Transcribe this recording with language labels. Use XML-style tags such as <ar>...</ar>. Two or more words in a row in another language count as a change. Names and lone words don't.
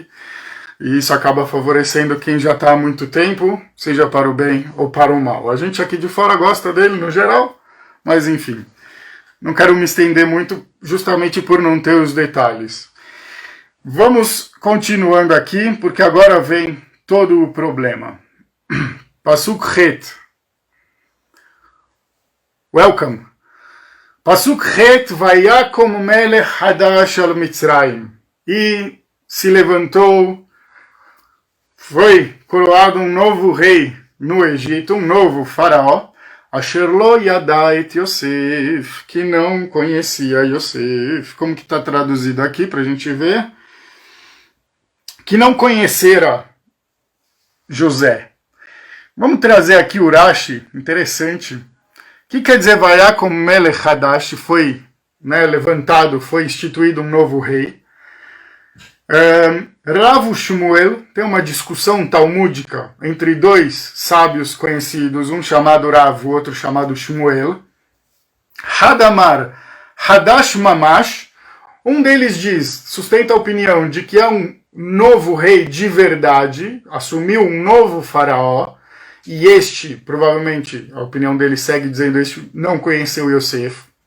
<pt>E isso acaba favorecendo quem já está há muito tempo, seja para o bem ou para o mal. A gente aqui de fora gosta dele no geral, mas enfim. Não quero me estender muito justamente por não ter os detalhes. Vamos continuando aqui, porque agora vem todo o problema.</pt> <he>פסוק חית. Welcome. פסוק חית, ויקם מלך חדש על מצרים.</he> <pt>E se levantou, foi coroado um novo rei no Egito, um novo faraó,</pt> <he>אשר לא ידע את יוסף,</he> <pt>que não conhecia Yosef. Como que está traduzido aqui para a gente ver? Que não conhecera José. Vamos trazer aqui o Rashi, interessante. O que quer dizer</pt> <he>ויקם מלך חדש?</he> <pt>Foi levantado, foi instituído um novo rei. Rav Shmuel, tem uma discussão talmúdica entre dois sábios conhecidos, um chamado Rav, o outro chamado Shmuel.</pt> <he>חד אמר, חדש ממש,</he> <pt>um deles sustenta a opinião de que é um novo rei de verdade, assumiu um novo faraó, e este, provavelmente, a opinião dele segue dizendo, este não conheceu Yosef.</pt>